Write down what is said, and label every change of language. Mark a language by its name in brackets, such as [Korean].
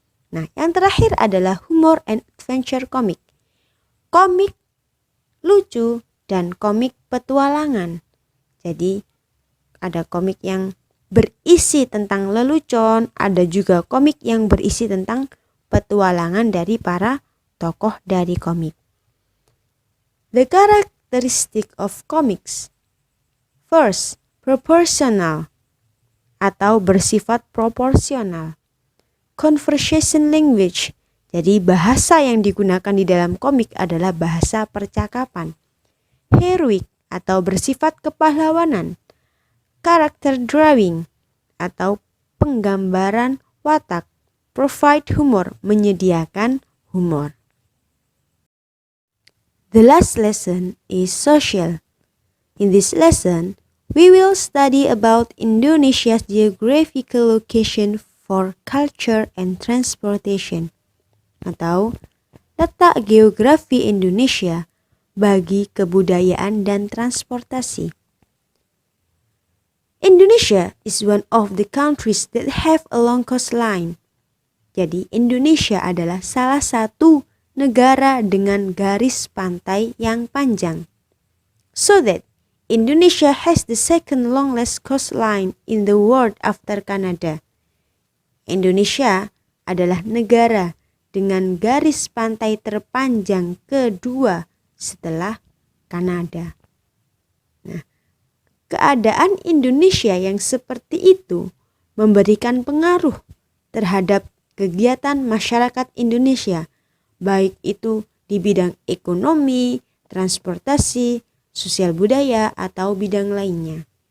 [Indonesian] Nah, yang terakhir adalah [English] humor and adventure comic. [Indonesian] Komik lucu dan komik petualangan. Jadi, ada komik yang berisi tentang lelucon, ada juga komik yang berisi tentang petualangan dari para tokoh dari komik. [English] The characteristic of comics. [Indonesian] First, proportional atau bersifat proporsional. [English] Conversation language, [Indonesian] jadi bahasa yang digunakan di dalam komik adalah bahasa percakapan. [English] Heroic [Indonesian] atau bersifat kepahlawanan. [English] Character drawing [Indonesian] atau penggambaran watak. [English] Provide humor, [Indonesian] menyediakan humor. [English] The last lesson is social. In this lesson, we will study about Indonesia's geographical location for culture and transportation, [Indonesian] atau letak geografi Indonesia bagi kebudayaan dan transportasi. [English] Indonesia is one of the countries that have a long coastline. [Indonesian] Jadi Indonesia adalah salah satu negara dengan garis pantai yang panjang. [English] So that Indonesia has the second longest coastline in the world after Canada. [Indonesian] Indonesia adalah negara dengan garis pantai terpanjang kedua setelah Kanada. Nah, keadaan Indonesia yang seperti itu memberikan pengaruh terhadap kegiatan masyarakat Indonesia, baik itu di bidang ekonomi, transportasi, sosial budaya, atau bidang lainnya.